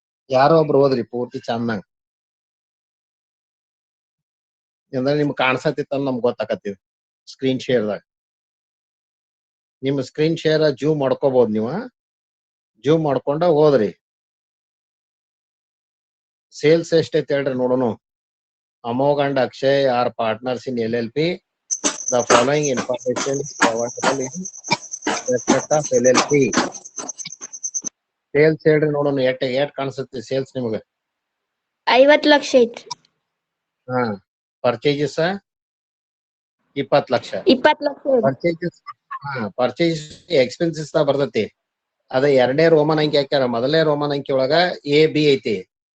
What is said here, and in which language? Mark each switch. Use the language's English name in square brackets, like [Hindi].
[Kannada] ಯಾರೋ ಒಬ್ರು ಓದ್ರಿ ಪೂರ್ತಿ ಚಂದಂಗ, ಅಂದ್ರೆ ನಿಮ್ಗೆ ಕಾಣಿಸತಿತ್ತ ನಮ್ಗೆ ಗೊತ್ತಾಕತ್ತೀವಿ. ಸ್ಕ್ರೀನ್ ಶೇರ್ದಾಗ ನಿಮ್ ಸ್ಕ್ರೀನ್ ಶೇರ್ ಜೂಮ್ ಮಾಡ್ಕೋಬಹುದು. ನೀವ ಜೂಮ್ ಮಾಡ್ಕೊಂಡ ಹೋದ್ರಿ. ಸೇಲ್ಸ್ ಎಷ್ಟೈತಿ ಹೇಳ್ರಿ ನೋಡುನು. [English] Amogha and Akshay are partners in LLP. The following information is available in respect of LLP. [Kannada] Sales ಹೇಳ್ರಿ ನೋಡೋಣ, ಎಷ್ಟ್ ಕಾಣಿಸುತ್ತೆ ಸೇಲ್ಸ್ ನಿಮ್ಗೆ? 50 ಲಕ್ಷ ಐತ್ರಿ. ಹಾ, purchases 20 lakh. 20 lakh. Purchases, purchase expenses ಬರ್ತೈತಿ. ಅದ ಎರಡನೇ ರೋಮನ್ ಅಂಕಿ ಹಾಕ್ಯಾರ. ಮೊದಲನೇ ರೋಮನ್ ಅಂಕಿ ಒಳಗ AB ಐತಿ.